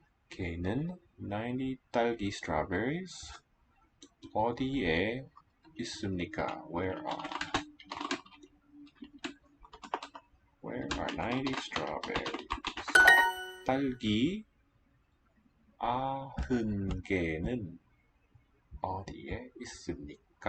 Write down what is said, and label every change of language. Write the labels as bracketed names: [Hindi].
[Korean] 개는 90 딸기 strawberries. 어디에 있습니까? [English] Where are 90 strawberries? [Korean] 딸기 90개는 어디에 있습니까?